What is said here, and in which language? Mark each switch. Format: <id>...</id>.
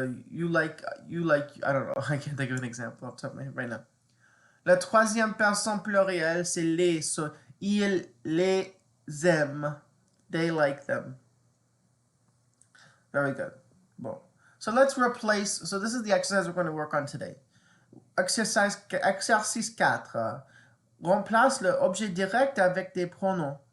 <en>You like, I don't know, I can't think of an example off the top of my head right now.</en> <fr>La troisième personne plurielle, c'est les.</fr> <en>So</en> <fr>ils les aiment.</fr> <en>They like them. Very good. Bon. So let's replace, so this is the exercise we're going to work on today.</en> <fr>Exercice 4. Remplace le objet direct avec des pronoms.</fr>